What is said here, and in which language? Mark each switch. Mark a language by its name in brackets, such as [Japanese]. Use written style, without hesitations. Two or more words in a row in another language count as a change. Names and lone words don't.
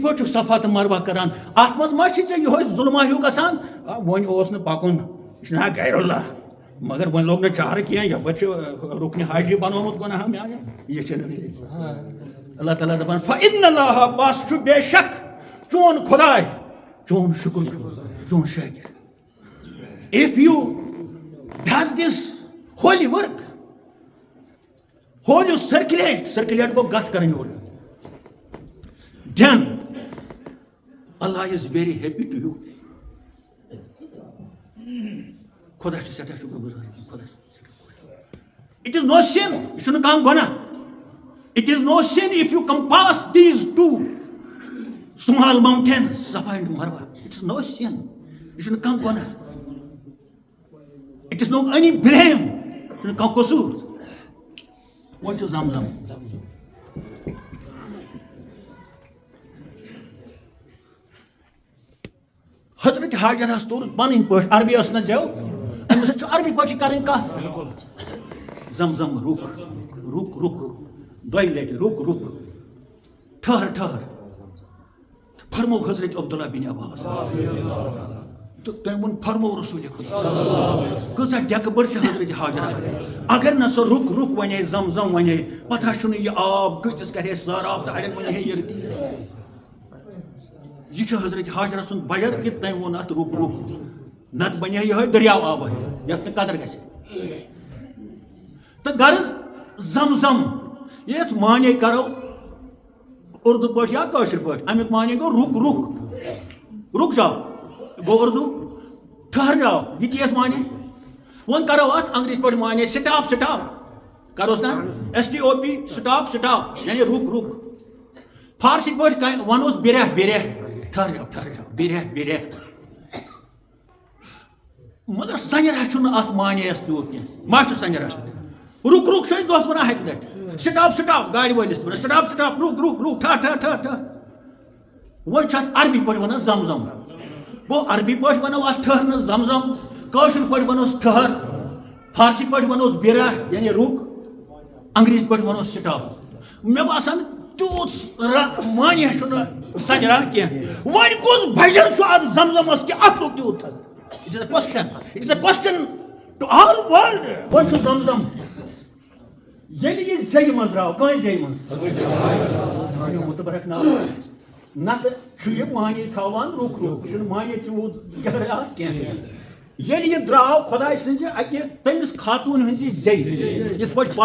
[Kashmiri] پٲٹھۍ چھُکھ صفا تہٕ مروا کران اتھ منٛز ما چھِ ژےٚ یِہوے ظُلما ہیوٗ گژھان وۄنۍ اوس نہٕ پکُن یہِ چھُ نا غیر اللہ مگر وۄنۍ لوگ نہٕ چارٕ کینٛہہ یپٲرۍ چھُ رُکنہِ حاجی بنومُت گۄناہ میانہِ یہِ چھُنہٕ اللہ تعالیٰ دپان [Arabic] فإن اللہ [Kashmiri] بس چھُ بے شک چون خداے چون شکر چون شاکر [English] if you does this holy work holy circulate [Kashmiri] کو گتھ کرٕنۍ اور [English] then Allah is very happy to you [Kashmiri] خدا چھُ سٮ۪ٹھاہ شُکر گُزار [English] it is no sin [Kashmiri] یہِ چھُنہٕ کانٛہہ گۄناہ [English] it is no sin if you compass these two small mountains Safa and Marwa it is no sin it is no gona it is no any blame it is no qasur what is Zamzam Hazrat Hajar has told panin [Kashmiri] pٲٹھۍ عربی ٲس نہ زٮ۪و أمِس چھُ عربی پٲٹھی کَرٕنۍ کَتھ زمزم رُک دۄیہِ لٹہِ رُک ٹھہر فرمو حضرت عبداللہ بن عباس تو تٔمۍ ووٚن فرمو رسول خدا کۭژاہ ڈیکہٕ بٔڑ چھِ حضرت حاجرہ اگر نہ سۄ رُک ونے زمزم ونے پتہ چھُنہٕ یہِ آب کۭتِس کرِ ہے سٲراب تہٕ اڑٮ۪ن ونے ہے یہِ یہِ چھُ حضرت حاجرہ سُنٛد بجر کہِ تٔمۍ ووٚن اتھ رُک نتہٕ بنے یِہوے دٔریاو آبٕے یتھ نہٕ قدر گژھِ تہٕ غرض زمزم یس معنی کرو اردو پٲٹھۍ یا کٲشِر پٲٹھۍ امیُک معنی گوٚو [Urdu] رُک جاو [Kashmiri] گوٚو اردو [Urdu] ٹھہر جاو [Kashmiri] یہِ کیٛاہ معنی وۄنۍ کرو اتھ انگریٖزی پٲٹھۍ معنی سٹاپ کروس نا STOP سٹاپ یعنی رُک فارسی پٲٹھۍ ونوس بیرہ [Urdu] ٹھہر جاو [Kashmiri] بیرہ مگر سنجرا چھُنہٕ اتھ معنی یس تیوٗت کینٛہہ ما چھُ سنجرا رُک چھُ أسۍ دۄہس ونان ہَتہِ لٹہِ سٹاپ گاڑِ وٲلِس تہِ ونان سٹاپ رُک ٹھہر وۄنۍ چھُ اتھ عربی پٲٹھۍ ونان زمزم گوٚو عربی پٲٹھۍ ونو اتھ ٹھہرنس زمزم کٲشِر پٲٹھۍ ونوس ٹھہر فارسی پٲٹھۍ ونوس بیرہ یعنی رُک انگریٖزی پٲٹھۍ ونوس سٹاپ مےٚ باسان تیوٗت معنی چھُنہٕ سنجرا کینٛہہ وۄنۍ کُس بجر چھُ اتھ زمزمس کہِ اتھ لوٚگ تیوٗت تھزر [English] It is a question to all world. [Kashmiri] وۄنۍ چھُ زمزم ییٚلہِ یہِ زیٚیہِ منٛز درٛاو کٲنٛسہِ زیٚیہِ منٛز مُتبرک ناو نتہٕ چھُ یہِ معنی تھاوان رُک یہِ چھُنہٕ معنی تیوٗت گہرٕ اتھ کینٛہہ ییٚلہِ یہِ درٛاو خۄداے سٕنٛزِ اکہِ تٔمِس خاتوٗن ہٕنٛزِ زیٚیہِ یِتھ پٲٹھۍ